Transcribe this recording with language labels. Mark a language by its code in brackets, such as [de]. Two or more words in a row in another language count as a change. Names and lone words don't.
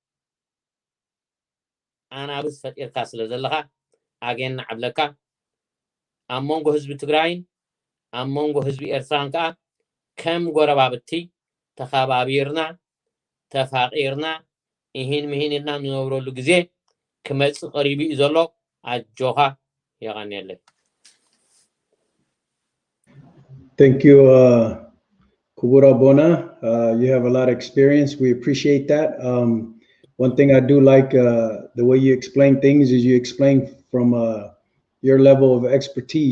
[ti] ኣናብስ ፈጢርካ ስለ ዘለኻ ኣገና ዓብለካ ኣብ መንጎ ህዝቢ ትግራይን ኣብ መንጎ ህዝቢ ኤርትራን ከዓ ከም ጎረባብቲ ተኸባቢርና ተፋቂርና ይህን ምሂን ኢልና ንነብረሉ ግዜ ክመጽእ ቀሪቡ እዩ ዘሎ ኣጆኻ የቐኒየለይ [en] Thank you, Kubura Bona. You have a lot of experience. We appreciate that. One thing I do like the way you explain things is you explain from your level of expertise.